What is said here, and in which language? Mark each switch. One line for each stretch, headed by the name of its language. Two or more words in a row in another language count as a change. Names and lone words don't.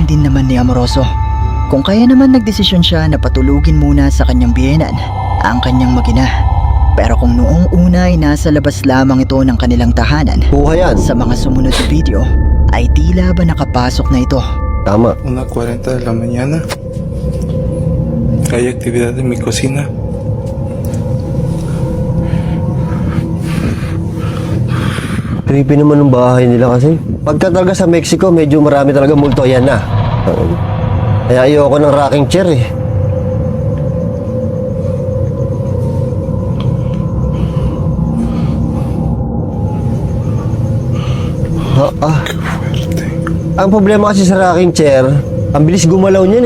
Filipino: pinaniniwalaan din naman ni Amoroso. Kung kaya naman nagdesisyon siya na patulugin muna sa kanyang biyenan ang kanyang magina. Pero kung noong una ay nasa labas lamang ito ng kanilang tahanan, Kuha yan. sa mga sumunod na video ay tila ba nakapasok na ito. Tama.
Spanish: 1:40 de la mañana. Hay actividad en mi cocina.
Filipino: Creepy naman ng bahay nila kasi. Pagka talaga sa Mexico, medyo marami talaga multo. Yan na. Kaya ayoko ng rocking chair eh. Ang problema kasi sa rocking chair, ang bilis gumalaw niyan eh.